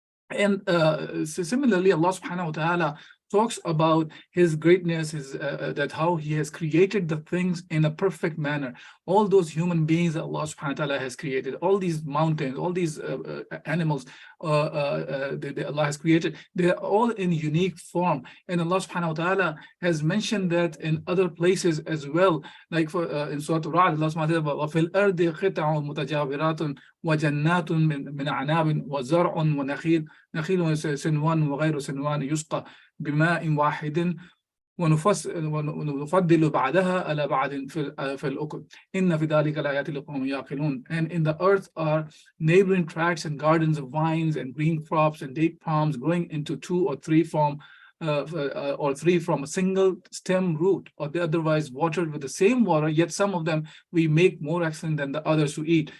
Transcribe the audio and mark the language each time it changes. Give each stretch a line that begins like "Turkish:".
English: And similarly, Allah subhanahu wa ta'ala talks about his greatness, that how he has created the things in a perfect manner. All those human beings that Allah subhanahu wa ta'ala has created, all these mountains, all these animals that Allah has created, they're all in unique form. And Allah subhanahu wa ta'ala has mentioned that in other places as well, like in Surah Al-Ra'd, Allah subhanahu wa ta'ala,
Arabic: وَفِي الْأَرْضِ قِطَعٌ مُتَجَاوِرَاتٌ وَجَنَّاتٌ مِنْ أَعْنَابٍ وَزَرْعٌ وَنَخِيلٌ سِنْوَانٌ وَغَيْرُ سِنْوَانٍ يُسْقَى بماء واحد ونفضل بعدها على بعد في الأكل إن في ذلك لآيات لقوم يعقلون.
English: And in the earth are neighboring tracts and gardens of vines and green crops and date palms growing into two or three from a single stem root, or they otherwise watered with the same water, yet some of them we make more excellent than the others who eat.